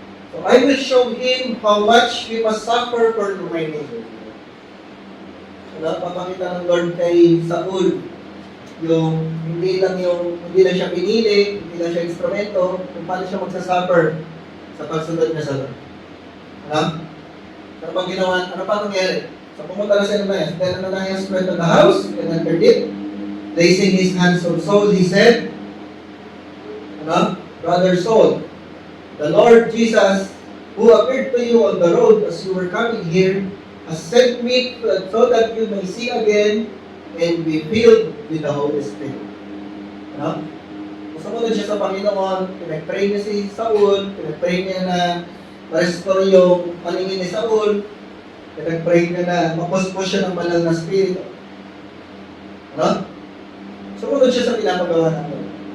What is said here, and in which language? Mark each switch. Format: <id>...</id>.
<en>So, I will show him how much we must suffer for my name.</en> <tl>Papakita ng Lord kay Saul yung hindi lang siya pinili, hindi lang siya instrumento, kung paano siya magsasuffer sa pagsunod niya sa Lord. Ano pang ginawa? Ano pa nangyari? So pumunta na si Ananias.</tl> <en>Then Ananias went to the house and entered it. Placing his hands on Saul, he said, Brother Saul, the Lord Jesus, who appeared to you on the road as you were coming here, has sent me so that you may see again and be filled with the Holy Spirit.</en> <tl>Sumunod siya sa Panginoon, pinag-pray niya si Saul, pinag-pray niya na ma-restore yung paningin ni Saul, pinag-pray niya na mapuspos siya ng banal na Spirit. Sumunod siya sa pinapagawa ng Lord.</tl>